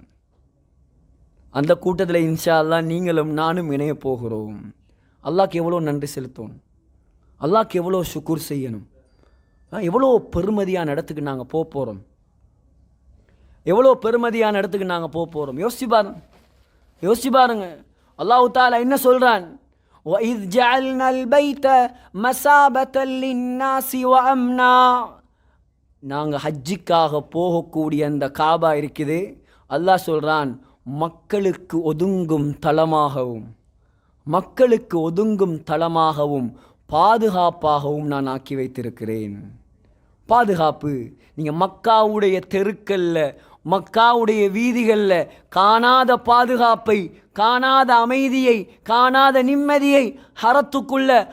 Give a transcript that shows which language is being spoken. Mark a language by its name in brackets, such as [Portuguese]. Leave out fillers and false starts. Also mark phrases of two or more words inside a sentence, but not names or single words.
[Tamil] அந்த கூட்டத்தில் [Arabic] إن شاء الله [Tamil] நீங்களும் நானும் இணைய போகிறோம். அல்லாஹ்க்கு எவ்வளோ நன்றி செலுத்தணும், அல்லாஹ்க்கு எவ்வளோ ஷுக்கூர் செய்யணும். எவ்வளோ பெருமதியான இடத்துக்கு நாங்கள் போக போகிறோம், எவ்வளோ பெருமதியான இடத்துக்கு நாங்கள் போக போகிறோம். யோசிச்சு பாருங்க. அல்லாஹ் தஆலா என்ன சொல்கிறான்? [Arabic] وَإِذْ جَعَلْنَا الْبَيْتَ مَثَابَةً لِلنَّاسِ وَأَمْنًا, [Tamil] நாங்கள் ஹஜ்ஜிக்காக போகக்கூடிய அந்த காபா இருக்குது, அல்லாஹ் சொல்கிறான், மக்களுக்கு ஒதுங்கும் தளமாகவும் பாதுகாப்பாகவும் நான் ஆக்கி வைத்திருக்கிறேன். பாதுகாப்பு, நீங்கள் மக்காவுடைய தெருக்கல்ல, மக்காவுடைய வீதிகளில் காணாத பாதுகாப்பை, காணாத அமைதியை, காணாத நிம்மதியை ஹரத்துக்குள்ள